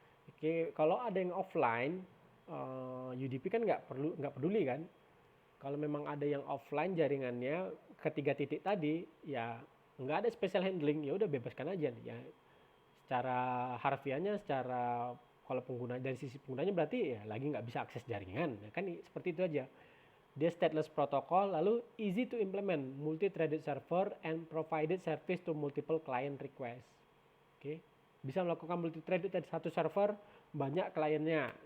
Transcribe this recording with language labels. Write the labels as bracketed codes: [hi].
[id] Oke, kalau ada yang offline, UDP kan nggak peduli kan. Kalau memang ada yang offline jaringannya ketiga titik tadi, ya nggak ada special handling, ya udah bebaskan aja nih ya. Secara harfiahnya, secara kalau pengguna dari sisi penggunanya berarti ya lagi nggak bisa akses jaringan, ya kan seperti itu aja. [en] Dia stateless protocol, lalu easy to implement, multi-threaded server and provided service to multiple client request. Oke. [id] bisa melakukan multi thread dari satu server banyak kliennya.